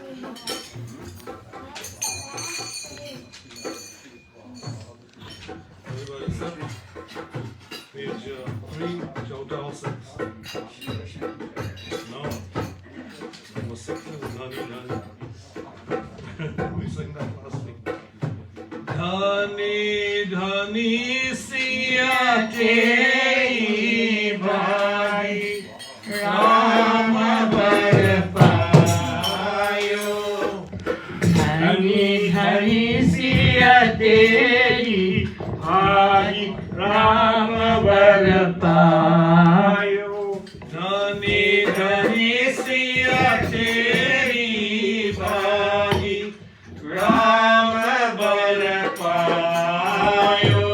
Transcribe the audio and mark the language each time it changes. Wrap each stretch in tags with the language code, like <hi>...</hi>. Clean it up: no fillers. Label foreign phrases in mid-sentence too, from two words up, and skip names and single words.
<en>Everybody set? Page 3, total 6. No. Number 6 is Dhani. We sang that last week.</en> <hi>धनी धनी सिया तेरी भाई राम बर पायो. धनी धनी सिया तेरी भाई राम बर पायो धनी धनी सिया तेरी भाई राम बर पायो.</hi>